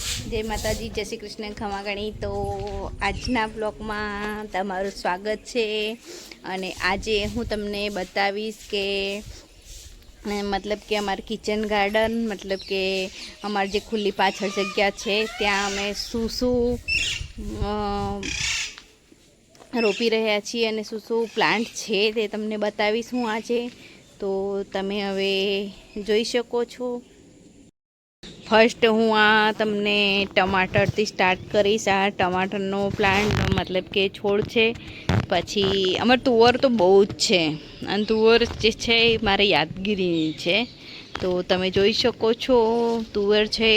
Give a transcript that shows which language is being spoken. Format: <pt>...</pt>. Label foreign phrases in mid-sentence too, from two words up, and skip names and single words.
<hi>जय माताजी, जय श्री कृष्ण, खमागणी।</hi> <gu>तो આજના બ્લોગમાં તમારું સ્વાગત છે અને આજે હું તમને બતાવીશ કે મતલબ કે અમારું</gu> <en>kitchen garden</en> <gu>મતલબ કે અમારી જે ખુલ્લી પાછળ જગ્યા છે ત્યાં અમે શું રોપી રહ્યા છીએ અને શું પ્લાન્ટ છે તે તમને બતાવીશ હું આજે। તો તમે હવે જોઈ શકો છો। ફર્સ્ટ હું આ તમને ટમાટર થી સ્ટાર્ટ કરીશ। આ ટમાટર નો પ્લાન્ટ મતલબ કે છોડ છે। પછી અમર તુવર તો બહુત છે અને તુવર જે છે મારે યાદગીરી છે। તો તમે જોઈ શકો છો તુવર છે।</gu>